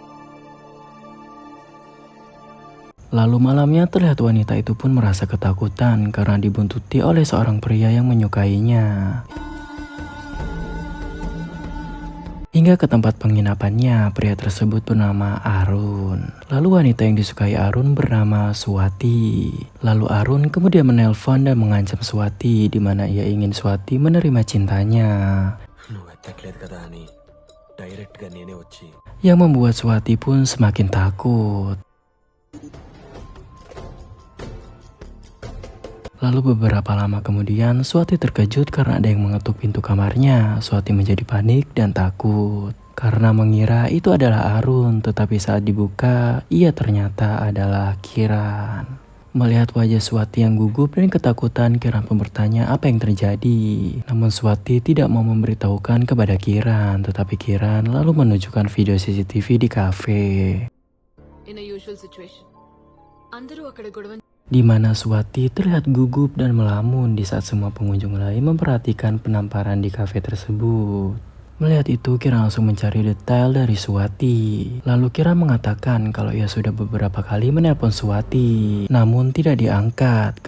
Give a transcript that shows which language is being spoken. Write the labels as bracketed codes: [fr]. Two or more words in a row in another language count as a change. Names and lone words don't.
[id] Lalu malamnya terlihat wanita itu pun merasa ketakutan karena dibuntuti oleh seorang pria yang menyukainya. Hingga ke tempat penginapannya, pria tersebut bernama Arun. Lalu wanita yang disukai Arun bernama Swati. Lalu Arun kemudian menelpon dan mengancam Swati di mana ia ingin Swati menerima cintanya. [te] నువ్వు ఎత్తట్లేదు కదా అని డైరెక్ట్గా నేనే వచ్చి [id] Yang membuat Swati pun semakin takut. Lalu beberapa lama kemudian, Swati terkejut karena ada yang mengetuk pintu kamarnya. Swati menjadi panik dan takut karena mengira itu adalah Arun, tetapi saat dibuka, ia ternyata adalah Kiran. Melihat wajah Swati yang gugup dan ketakutan, Kiran pun bertanya apa yang terjadi. Namun Swati tidak mau memberitahukan kepada Kiran, tetapi Kiran lalu menunjukkan video CCTV di kafe. [en] In a usual situation. [te] అందరూ అక్కడ గొడవ [id] Di mana Swati terlihat gugup dan melamun di saat semua pengunjung lain memperhatikan penamparan di kafe tersebut. Melihat itu, Kiran langsung mencari detail dari Swati. Lalu Kiran mengatakan kalau ia sudah beberapa kali menelpon Swati, namun tidak diangkat.